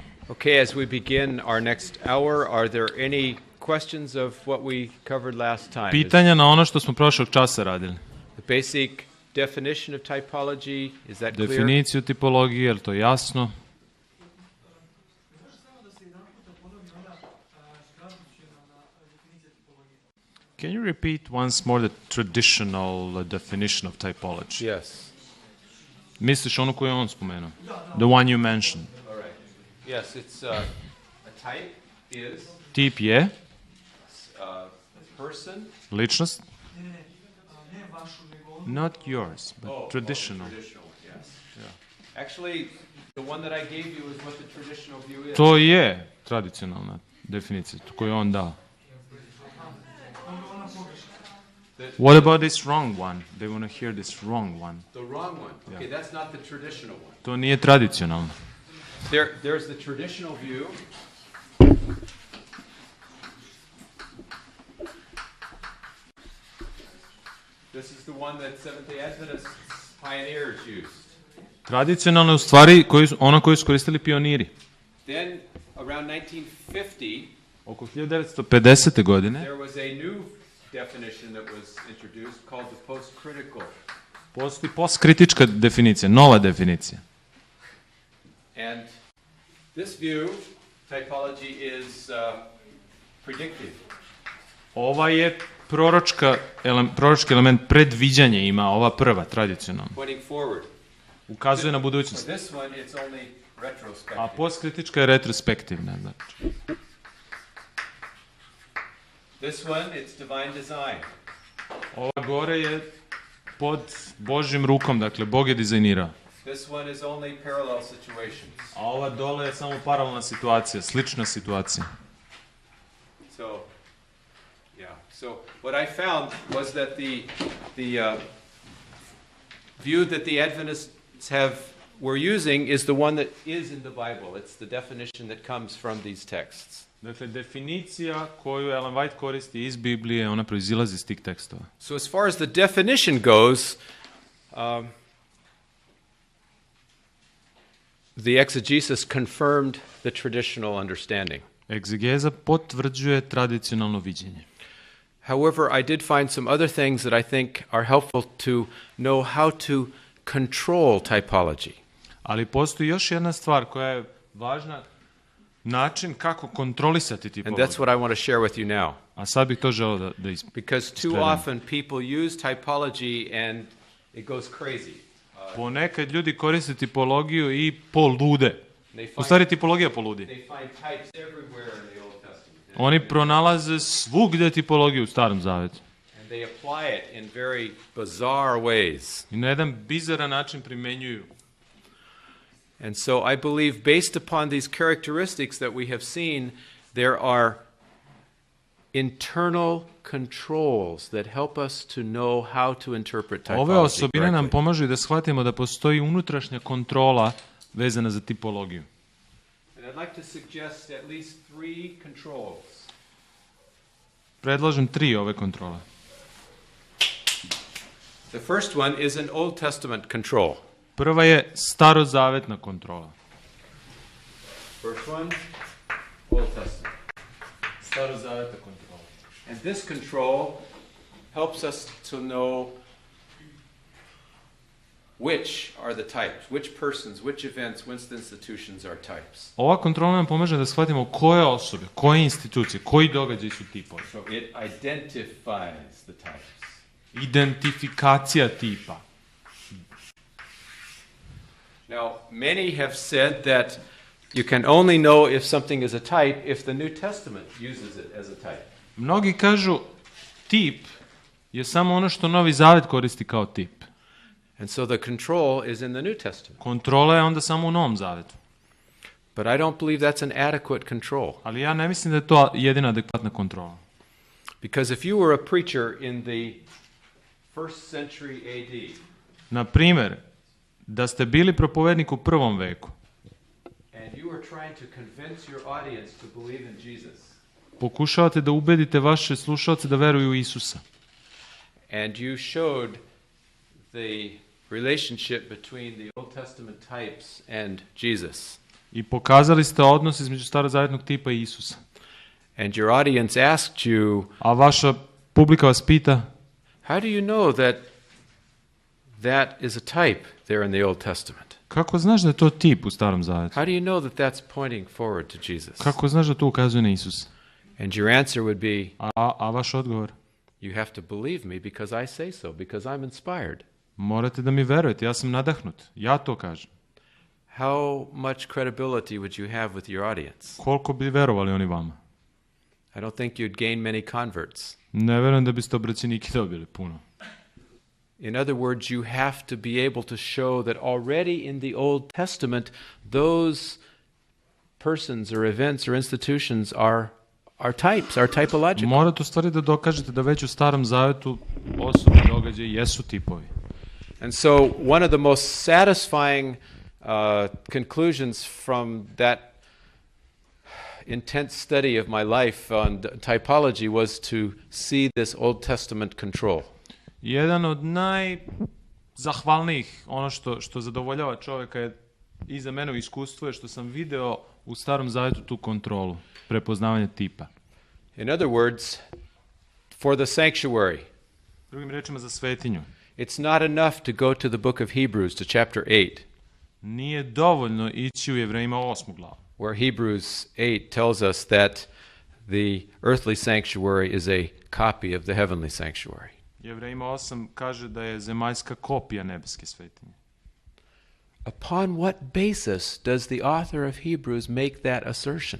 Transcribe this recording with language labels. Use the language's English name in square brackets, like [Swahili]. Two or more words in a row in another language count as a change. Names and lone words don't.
[English] Okay, as we begin our next hour, are there any questions of what we covered last time? [Serbian] Pitanja na ono što smo prošlog časa radili. [English] The basic definition of typology, is that clear? [Serbian] Definiciju tipologije, je li to jasno? [English] Can you repeat once more the traditional definition of typology? Yes. [Serbian] Misliš onu koju je on spomenuo? [English] The one you mentioned. All right. Yes, it's a type is [Serbian] Tip je [English] a person. [Serbian] ličnost. [English] Not yours, but traditional. Traditional, yes. Yeah. Actually, the one that I gave you is what the traditional view is. [Serbian] To je tradicionalna definicija koju on dao. [English] What about this wrong one? They want to hear this wrong one. The wrong one. Okay, that's not the traditional one. [Serbian] To nije tradicionalno. [English] There's the traditional view. This is the one that Seventh-day Adventist pioneers used. [Serbian] Tradicionalno je u stvari ono koju su koristili pioniri. [English] Then, around 1950, [Serbian] Oko 1950. godine [English] there was a new definition that was introduced called the post-critical. [Serbian] postoji postkritička definicija, nova definicija. [English] And this view, typology, is predictive. [Serbian] Ova je proročki element, predviđanje ima, ova prva, tradicionalna. [English] Pointing forward. [Serbian] Ukazuje na [English] For [Serbian] budućnost. [English] this one, it's only retrospective. [Serbian] A postkritička je retrospektivna. Znači. [English] This one, it's divine design. [Serbian] Ova gore je pod Božjim rukom, dakle, Bog je dizajnirao. [English] This one is only parallel situations. [Serbian] A ova dole je samo paralelna situacija, slična situacija. [English] So, yeah. So what I found was that the view that the Adventists were using is the one that is in the Bible. It's the definition that comes from these texts. [Serbian] Dakle, definicija koju Ellen White koristi iz Biblije, ona proizilazi iz tih tekstova. [English] So as far as the definition goes, the exegesis confirmed the traditional understanding. [Serbian] Egzegeza potvrđuje tradicionalno viđenje. [English] However, I did find some other things that I think are helpful to know how to control typology. [Serbian] Ali postoji još jedna stvar koja je važna, način kako kontrolisati [English] And [Serbian] tipologiju. [English] that's what I want to share with you now. [Serbian] A sad bih to želeo da [English] Because too Straight on. often people use typology and it goes crazy. [Serbian] Ponekad ljudi koriste tipologiju i polude. [English] They [Serbian] U [English] find, [Serbian] stvari tipologija poludi. [English] they find types everywhere in the Old Testament. [Serbian] Oni pronalaze svugde tipologiju u Starom Zavetu. [English] And they apply it in very bizarre ways. [Serbian] I na jedan bizaran način primenjuju. [English] And so I believe, based upon these characteristics that we have seen, there are internal controls that help us to know how to interpret typology [Serbian] Ove osobine nam [English] correctly. [Serbian] pomažu da shvatimo da postoji unutrašnja kontrola vezana za tipologiju. [English] And I'd like to suggest at least 3 controls. [Serbian] Predlažem 3 ove kontrole. [English] The first one is an Old Testament control. [Serbian] Prva je starozavetna kontrola. [English] First one, Old Testament. [Serbian] Starozavetna kontrola. [English] And this control helps us to know which are the types, which persons, which events, which institutions are types. [Serbian] Ova kontrola nam pomaže da shvatimo koje osobe, koje institucije, koji događaji su tipovi. [English] So it identifies the types. [Serbian] Identifikacija tipa. [English] Now, many have said that you can only know if something is a type if the New Testament uses it as a type. [Serbian] Mnogi kažu tip je samo ono što Novi Zavet koristi kao tip. [English] And so the control is in the New Testament. [Serbian] Kontrola je onda samo u Novom Zavetu. [English] But I don't believe that's an adequate control. [Serbian] Ali ja ne mislim da je to jedina adekvatna kontrola. [English] Because if you were a preacher in the 1st century AD, [Serbian] Na primjer, da ste bili propovednik u 1. veku, [English] and you were trying to convince your audience to believe in Jesus, [Serbian] pokušavate da ubedite vaše slušalce da veruju u Isusa. [English] and you showed the relationship between the Old Testament types and Jesus. [Serbian] I pokazali ste odnos između starozavjetnog tipa i Isusa. [English] And your audience asked you, [Serbian] A vaša publika vas pita, [English] how do you know that that is a type there in the Old Testament? [Serbian] kako znaš da je to tip u Starom Zavjetu? [English] How do you know that that's pointing forward to Jesus? [Serbian] Kako znaš da to ukazuje na Isusa? [English] And your answer would be, [Serbian] A vaš odgovor? [English] you have to believe me because I say so, because I'm inspired. [Serbian] Morate da mi verujete, ja sam nadahnut. Ja to kažem. [English] How much credibility would you have with your audience? [Serbian] Koliko bi verovali oni vama? [English] I don't think you'd gain many converts. [Serbian] Ne verujem da biste obraćenike dobili puno. [English] In other words, you have to be able to show that already in the Old Testament, those persons or events or institutions are types, are typological. [Serbian] Morate u stvari da dokažete da već u Starom Zavjetu osobe, događaje jesu tipovi. [English] And so one of the most satisfying conclusions from that intense study of my life on typology was to see this Old Testament control. [Serbian] Jedan od najzahvalnijih, ono što zadovoljava čovjeka je i za mene u iskustvu je što sam video u Starom Zavjetu tu kontrolu, prepoznavanje tipa. [English] In other words, for the sanctuary, [Serbian] Drugim rečima za svetinju. [English] it's not enough to go to the book of Hebrews, to chapter 8, [Serbian] Nije dovoljno ići u Jevrejima 8. glavu, [English] where Hebrews 8 tells us that the earthly sanctuary is a copy of the heavenly sanctuary. [Serbian] Jevrejima 8 kaže da je zemaljska kopija nebeske svetinje. [English] Upon what basis does the author of Hebrews make that assertion?